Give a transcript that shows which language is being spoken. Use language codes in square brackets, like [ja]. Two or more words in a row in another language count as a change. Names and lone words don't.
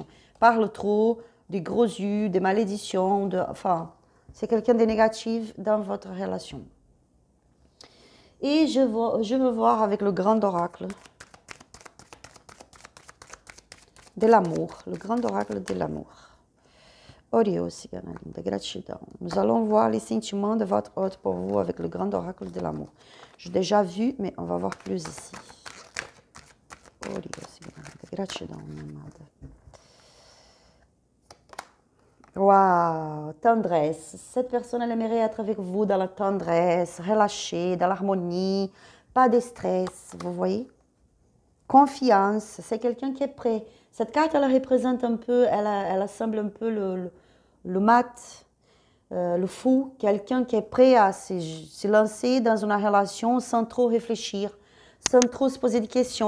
[fr] Parle trop, des gros yeux, des malédictions, enfin, c'est quelqu'un de négatif dans votre relation. Et je veux voir avec le grand oracle de l'amour, le grand oracle de l'amour. [pt] Orios, cigana linda, gratidão. [fr] Nous allons voir les sentiments de votre hôte pour vous avec le grand oracle de l'amour. J'ai déjà vu, mais on va voir plus ici. [pt] Orios, cigana linda, gratidão, minha amada. [fr] Waouh, tendresse. Cette personne, elle aimerait être avec vous dans la tendresse, relâchée, dans l'harmonie, pas de stress, vous voyez? Confiance, c'est quelqu'un qui est prêt. Cette carte, elle représente un peu, elle semble un peu le mat, le fou, quelqu'un qui est prêt à se lancer dans une relation sans trop réfléchir, sans trop se poser des questions.